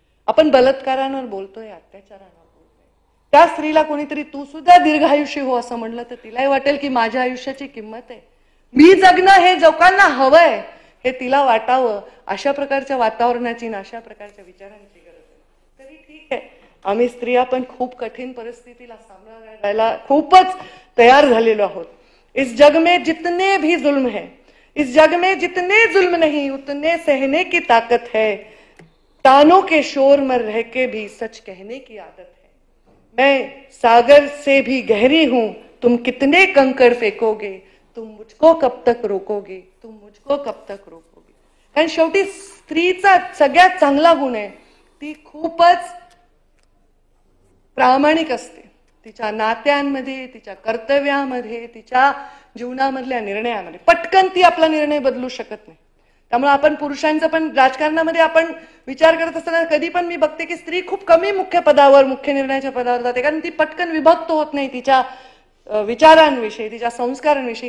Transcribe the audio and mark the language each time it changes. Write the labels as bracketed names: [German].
[Marathi] आपण बलात्कारांवर बोलतोय, अत्याचारांवर बोलतोय. त्या स्त्रीला कोणीतरी तू सुद्धा दीर्घायुषी हो असं म्हणलं तर तिलाही वाटेल की माझ्या आयुष्याची किंमत आहे, मी जगणं हे लोकांना हवंय हे तिला वाटावं. अशा प्रकारच्या वातावरणाची आणि अशा प्रकारच्या विचारांची गरज आहे. तरी ठीक आहे, आम्ही स्त्रिया पण खूप कठीण परिस्थितीला सामना खूपच तयार झालेलो आहोत. [Hindi] इस जग में जितने भी जुल्म है, इस जग में जितने जुल्म नहीं उतने सहने की ताकत है, तानों के शोर में रह के भी सच कहने की आदत है. मैं सागर से भी गहरी हूं, तुम कितने कंकड़ फेकोगे, तुम मुझको कब तक रोकोगे, तुम मुझको कब तक रोकोगे. [Marathi] कारण शेवटी स्त्रीचा सगळ्यात चांगला गुण आहे, ती खूपच प्रामाणिक असते. तिच्या नात्यांमध्ये, तिच्या कर्तव्यामध्ये, तिच्या जीवनामधल्या निर्णयामध्ये पटकन ती आपला निर्णय बदलू शकत नाही. त्यामुळे आपण पुरुषांचं पण राजकारणामध्ये आपण विचार करत असताना कधी पण मी बघते की स्त्री खूप कमी मुख्य पदावर, मुख्य निर्णयाच्या पदावर जाते, कारण ती पटकन विभक्त होत नाही तिच्या विचारांविषयी, तिच्या संस्कारांविषयी.